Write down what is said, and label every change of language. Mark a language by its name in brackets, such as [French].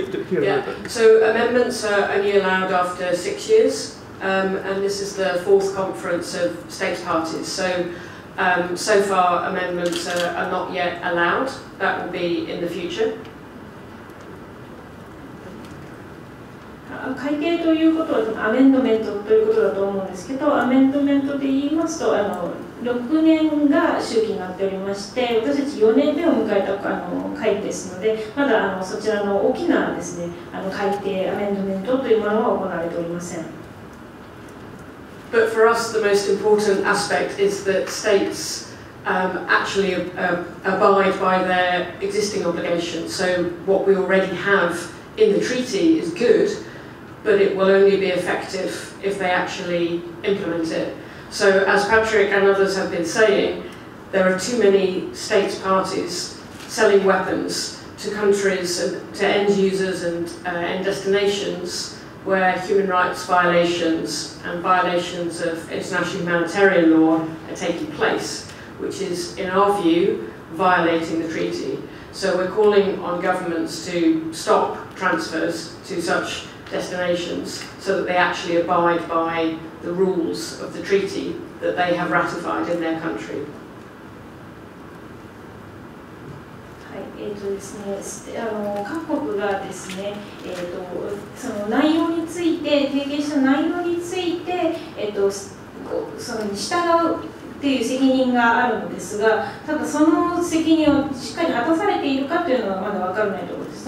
[English] yeah. So amendments are only allowed after 6 years, and this is the 4th conference of states parties. So so far amendments are not yet allowed. That will be in the future. [Japanese] 改定ということはアメンドメントということだと思うんですけど、アメンドメントで言いますと6年が周期になっておりまして、私たち4年目を迎えた会議ですので、まだそちらの大きなですね、改定アメンドメントというものは行われておりません。 [English] But for us, the most important aspect is that states actually abide by their existing obligations. So what we already have in the treaty is good, but it will only be effective if they actually implement it. So as Patrick and others have been saying, there are too many states parties selling weapons to countries and to end users and end destinations where human rights violations and violations of international humanitarian law are taking place, which is, in our view, violating the treaty. So we're calling on governments to stop transfers to such destinations so that they actually abide by the rules of the treaty that they have ratified in their country. [Japanese] ですね、各国がですね、その内容について、提言した内容について、そのに従うっていう責任があるのですが、ただその責任をしっかり果たされているかというのはまだ分からないところです。